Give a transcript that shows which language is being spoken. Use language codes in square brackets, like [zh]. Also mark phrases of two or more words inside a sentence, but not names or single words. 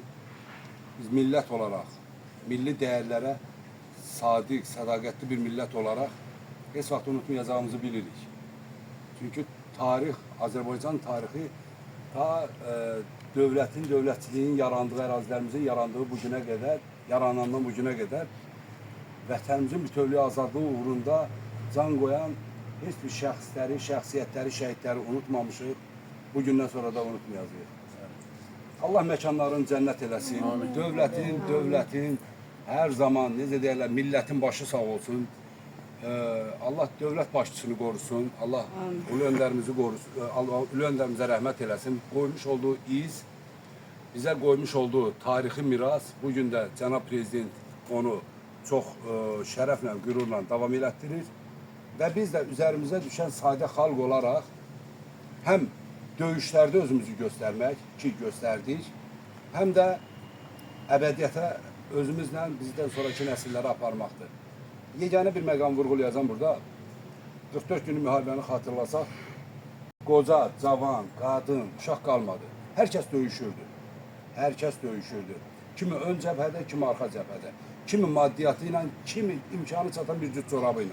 [tr] Biz millet olarak, milli değerlere sadık, sadakatli bir millet olarak [az] hiç vaxt [tr] unutmayacağımızı bilirik. [az] Çünkü tarih, Azerbaycan tarihi ta dövlətçiliyin yarandığı, ərazilərimizin yarandığı [tr] bugüne kadar, [az] yaranandan [tr] bugüne kadar [az] vətənimizin bütövlüyü azadlığı uğrunda can koyan hiçbir şəxsləri, şəxsiyyətləri, şəhidləri unutmamışıq. Bugündən sonra da unutmayacağıq. Allah mekanlarını cennet eləsin. Dövlətin her zaman, necə deyirlər, milletin başı sağ olsun. Allah dövlət başçısını korusun. Allah ulu önderimizi korusun. Allah ulu önderimizə rəhmət eləsin. [tr] Koymuş olduğu iz, bize koymuş olduğu tarihi miras bugün de Cənab Prezident onu çok [az] şərəflə, qürurla davam elətdirir. [tr] Ve biz de üzerimize düşen sade halk olarak hem döyüşlerde özümüzü göstermek ki gösterdik, hem de ebediyete özümüzle bizden sonraki nesillere aparmaktır. [az] Yegane bir məqam vurgulayacağım burada. 44 günlük müharibəni hatırlasak, qoca, cavan, qadın, uşaq qalmadı. Herkes döyüşürdü. Herkes döyüşürdü. Kimi ön cəbhədə, kimi arxa cəbhədə. Kimi maddiyatıyla, kimi imkanı çatan bir cüt çorabıyla.